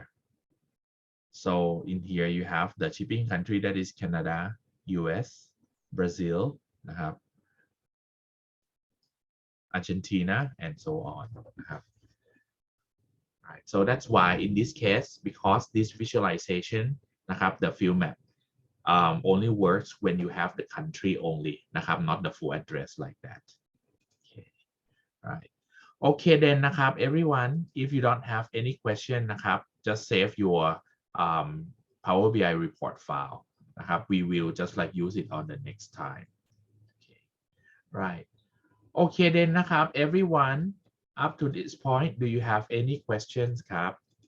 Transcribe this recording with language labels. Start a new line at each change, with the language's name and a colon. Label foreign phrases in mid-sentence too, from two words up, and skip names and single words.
English: So in here you have the shipping country that is Canada, US, Brazil นะครับ Argentina and so on นะครับ Right, so that's why in this case because this visualization นะครับ the field map only works when you have the country only นะครับ not the full address like that. Okay, right. Okay then นะครับ everyone if you don't have any question นะครับ just save your Power BI report file นะครับ we will just like use it on the next time. Okay, right. Okay then นะครับ everyone up to this point do you have any questions ครับ